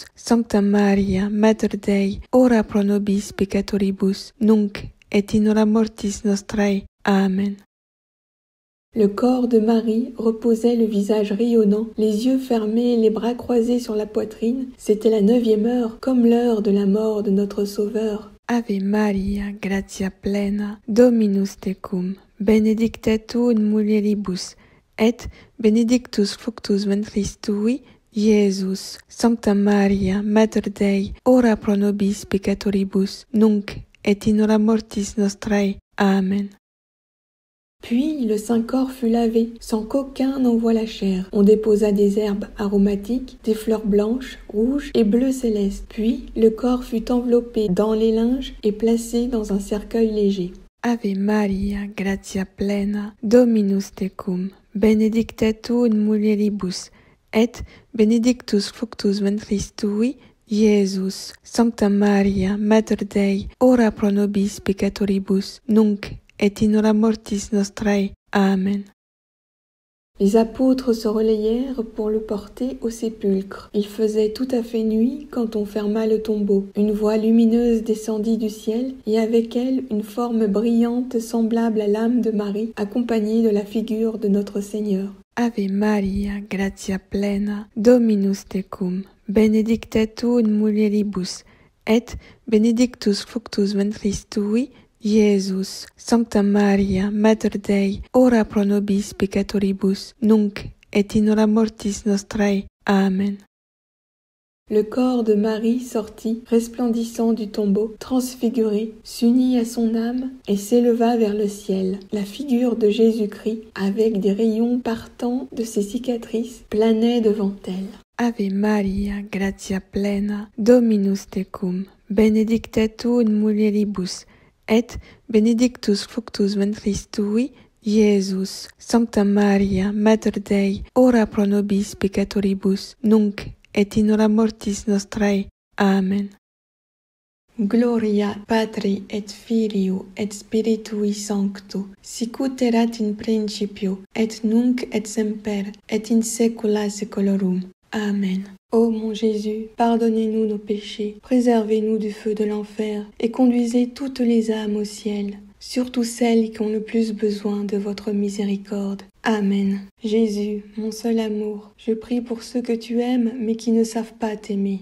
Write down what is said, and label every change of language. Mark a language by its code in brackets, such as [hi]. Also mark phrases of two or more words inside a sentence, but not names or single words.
[la] Sancta Maria, Mater Dei, ora pro nobis peccatoribus, nunc et in hora mortis nostrae. Amen. [fr] Le corps de Marie reposait le visage rayonnant, les yeux fermés, les bras croisés sur la poitrine. C'était la 9e heure, comme l'heure de la mort de notre Sauveur. [la] Ave Maria, gratia plena, Dominus tecum, benedicta tu in mulieribus, et benedictus fructus ventris tui, Iesus. Sancta Maria, Mater Dei, ora pro nobis peccatoribus, nunc et in hora mortis nostrae. Amen. [fr] Puis le Saint-Corps fut lavé, sans qu'aucun n'en voie la chair. On déposa des herbes aromatiques, des fleurs blanches, rouges et bleues célestes. Puis le corps fut enveloppé dans les linges et placé dans un cercueil léger. [la] Ave Maria, gratia plena, Dominus tecum, benedicta tu in mulieribus, et benedictus fructus ventris tui, Iesus. Sancta Maria, Mater Dei, ora pro nobis peccatoribus, nunc et in hora mortis nostrae. Amen. [fr] Les apôtres se relayèrent pour le porter au sépulcre. Il faisait tout à fait nuit quand on ferma le tombeau. Une voix lumineuse descendit du ciel, et avec elle une forme brillante semblable à l'âme de Marie, accompagnée de la figure de notre Seigneur. [la] Ave Maria, gratia plena, Dominus tecum, benedicta tu in mulieribus, et benedictus fructus ventris tui, Iesus. Sancta Maria, Mater Dei, ora pro nobis peccatoribus, nunc et in hora mortis nostrae. Amen. [fr] Le corps de Marie sortit, resplendissant du tombeau, transfiguré, s'unit à son âme et s'éleva vers le ciel. La figure de Jésus-Christ, avec des rayons partant de ses cicatrices, planait devant elle. [la] Ave Maria, gratia plena, Dominus tecum, benedicta tu in mulieribus, et benedictus fructus ventris tui, Iesus. Sancta Maria, Mater Dei, ora pro nobis peccatoribus, nunc et in hora mortis nostrae. Amen. Gloria Patri et Filio et Spiritui Sancto, sicut erat in principio, et nunc et semper, et in saecula saeculorum. Amen. [fr] Ô mon Jésus, pardonnez-nous nos péchés, préservez-nous du feu de l'enfer, et conduisez toutes les âmes au ciel, surtout celles qui ont le plus besoin de votre miséricorde. Amen. Jésus, mon seul amour, je prie pour ceux que tu aimes mais qui ne savent pas t'aimer.